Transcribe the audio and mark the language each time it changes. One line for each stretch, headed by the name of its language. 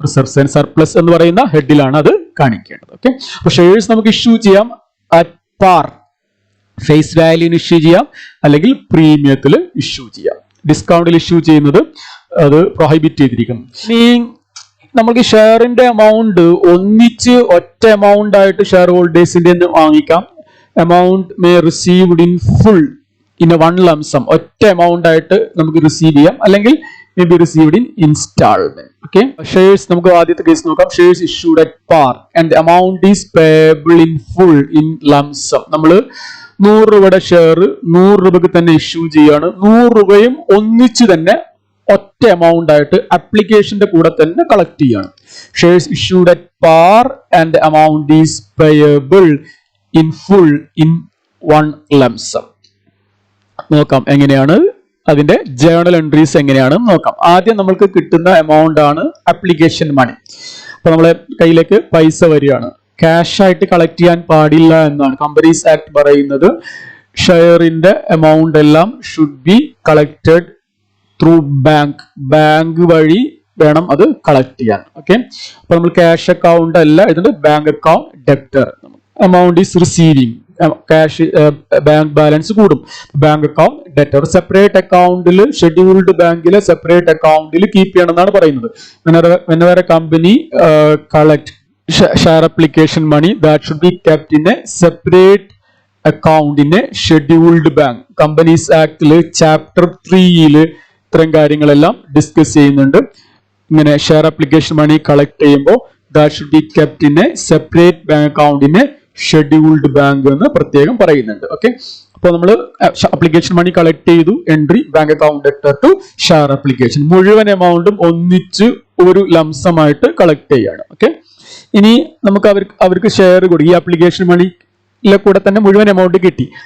Malayalam: Reserves and surplus എന്ന് പറയുന്ന ഹെഡിലാണ് അത് കാണിക്കേണ്ടത്. ഓക്കെ, അപ്പൊ ഷെയർസ് നമുക്ക് ഇഷ്യൂ ചെയ്യാം അറ്റ് പാർ, ഫേസ് വാല്യൂന് ഇഷ്യൂ ചെയ്യാം, അല്ലെങ്കിൽ പ്രീമിയത്തിൽ ഇഷ്യൂ ചെയ്യാം. ഡിസ്കൗണ്ടിൽ ഇഷ്യൂ ചെയ്യുന്നത് അത് പ്രൊഹിബിറ്റ് ചെയ്തിരിക്കുന്നു. ഇനി നമുക്ക് ഷെയറിന്റെ എമൗണ്ട് ഒന്നിച്ച് ഒറ്റ എമൗണ്ട് ആയിട്ട് ഷെയർ ഹോൾഡേഴ്സിന്റെ വാങ്ങിക്കാം.
English: amount may received in full in a one lump sum,
Malayalam: ഒറ്റ എമൗണ്ട് ആയിട്ട് നമുക്ക് റിസീവ് ചെയ്യാം, അല്ലെങ്കിൽ
English: may be received in installment.
Malayalam: Okay, shares നമുക്ക് ആദ്യത്തെ കേസ് നോക്കാം.
English: shares issued at par and the amount is payable in full in lump sum.
Malayalam: നമ്മൾ 100 രൂപയുടെ ഷെയർ 100 രൂപയ്ക്ക് തന്നെ ഇഷ്യൂ ചെയ്യാണ്. 100 രൂപയും ഒന്നിച്ച് തന്നെ ഒറ്റ എമൗണ്ട് ആയിട്ട് അപ്ലിക്കേഷന്റെ കൂടെ തന്നെ കളക്ട് ചെയ്യാണ്.
English: shares issued at par and the amount is payable in full in one lump sum.
Malayalam: നോക്കാം എങ്ങനെയാണ് അതിന്റെ ജേർണൽ എൻട്രീസ് എങ്ങനെയാണെന്ന് നോക്കാം. ആദ്യം നമ്മൾക്ക് കിട്ടുന്ന എമൗണ്ട് ആണ് അപ്ലിക്കേഷൻ മണി. അപ്പൊ നമ്മളെ കയ്യിലേക്ക് പൈസ വരികയാണ്. ക്യാഷ് ആയിട്ട് കളക്ട് ചെയ്യാൻ പാടില്ല എന്നാണ് കമ്പനീസ് ആക്ട് പറയുന്നത്. ഷെയറിന്റെ എമൗണ്ട് എല്ലാം
English: should be collected through
Malayalam: bank വഴി വേണം അത് കളക്ട് ചെയ്യാൻ. ഓക്കെ, അപ്പൊ നമ്മൾ ക്യാഷ് അക്കൗണ്ട് അല്ല, ഇതിന്റെ bank account debtor.
English: amount is receiving
Malayalam: cash bank balance കൂടും. ബാങ്ക് അക്കൗണ്ട് ഡെറ്റർ സെപ്പറേറ്റ് അക്കൗണ്ടിൽ ഷെഡ്യൂൾഡ് ബാങ്കിലെ സെപ്പറേറ്റ് അക്കൗണ്ടിൽ കീപ്പ് ചെയ്യണം എന്നാണ് പറയുന്നത്.
English: whenever a company collect share application money that should be kept in a separate account in a scheduled bank.
Malayalam: Companies ആക്ടില് chapter 3 ഇത്തരം കാര്യങ്ങളെല്ലാം discuss ചെയ്യുന്നുണ്ട്. ഇങ്ങനെ ഷെയർ ആപ്ലിക്കേഷൻ മണി കളക്ട് ചെയ്യുമ്പോൾ
English: that should be kept in a separate bank account in a scheduled bank
Malayalam: എന്ന് പ്രത്യേകം പറയുന്നുണ്ട്. Okay, അപ്പോൾ നമ്മൾ ആപ്ലിക്കേഷൻ മണി കളക്ട് ചെയ്തു, entry bank account debtor to share application, മുഴുവൻ എമൗണ്ടും ഒന്നിച്ച് ഒരു ലംസമായിട്ട് കളക്ട് ചെയ്യാണ്. ഓക്കെ, ഇനി നമുക്ക് അവർക്ക് ഷെയർ കൊടുക്കും. ഈ ആപ്ലിക്കേഷൻ മണിയിലെ കൂടെ തന്നെ മുഴുവൻ എമൗണ്ട് കിട്ടി.